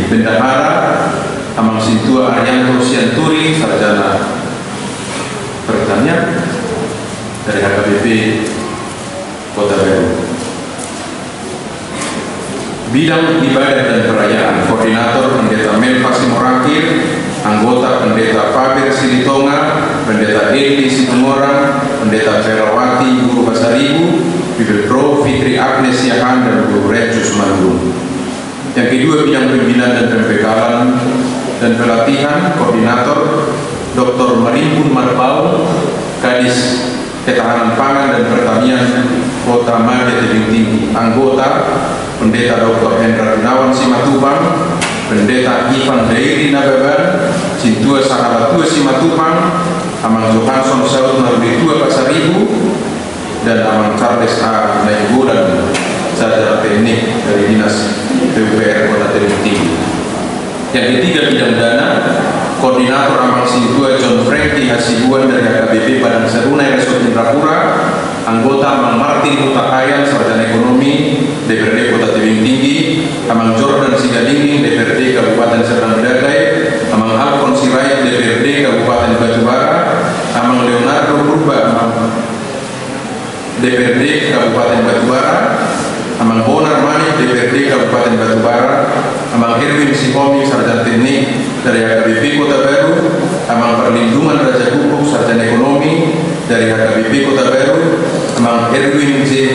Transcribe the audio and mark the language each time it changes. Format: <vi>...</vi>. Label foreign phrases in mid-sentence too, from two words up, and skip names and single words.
<id>Bendahara Amang Sintua Arianto Sianturi Sarjana Pertanian dari HKBP Kota Baru. Bidang ibadah dan perayaan, Koordinator Pendeta Melva Simorakir, anggota Pendeta Faber Silitonga, Pendeta Eli Situmorang, Pendeta Ferawati Guru Basaribu, Bibel Pro Fitri Agnes Yahan, dan Guru Recus Mandung. Yang kedua, bidang pembinaan dan pembekalan dan pelatihan, Koordinator Dr. Marimpun Marbau, Kadis Ketahanan Pangan dan Pertanian Kota Made Tebing Tinggi. Anggota Pendeta Dr. Hendra Gunawan Simatupang, Pendeta Ivan Dairi Nababan, Sintua Sahalatua Simatupang, Amang Johansson Saud Naruditua Pasaribu, dan Amang Charles A. Nainggolan, Sarjana Teknik dari Dinas PUPR Kota Tebing Tinggi. Yang ketiga, bidang dana, Koordinator Amang Sintua John Franky Hasibuan dari HKBP Padang Seruna Resort Indrapura, anggota Amang Martin Mutakayan Sarjana Ekonomi DPRD Kota Tebing Tinggi, Amang Jordan Sigalinging DPRD Kabupaten Serdang Bedagai, Amang Alfon Sirait DPRD Kabupaten Batubara, Amang Leonardo Purba DPRD Kabupaten Batubara, Amang Bonar Manik DPRD Kabupaten Batubara, Amang Erwin Sihomi Sarjana Teknik dari HKBP Kota Baru, Amang Perlindungan Raja Kukuh Sarjana Ekonomi dari HKBP Kota Baru, Amang Erwin J.</id>